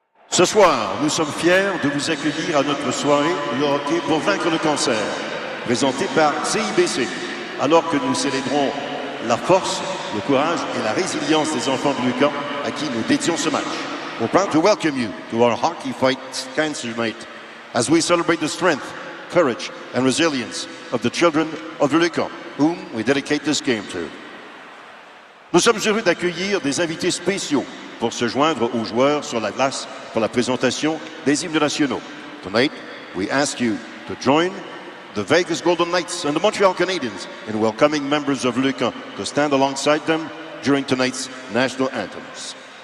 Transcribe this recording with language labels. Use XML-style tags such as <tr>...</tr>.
<fr>Ce soir, nous sommes fiers de vous accueillir à notre soirée Le hockey pour vaincre le cancer, présentée par CIBC, alors que nous célébrons la force, le courage et la résilience des enfants de Lucan à qui nous dédions ce match.</fr> <en>We're proud to welcome you to our Hockey Fights Cancer Night as we celebrate the strength, courage and resilience of the children of Lucan, whom we dedicate this game to.</en> <fr>Nous sommes heureux d'accueillir des invités spéciaux pour se joindre aux joueurs sur la glace pour la présentation des hymnes nationaux.</fr> <en>Tonight, we ask you to join the Vegas Golden Knights and the Montreal Canadiens in welcoming members of Lucan to stand alongside them during tonight's national anthems.</en>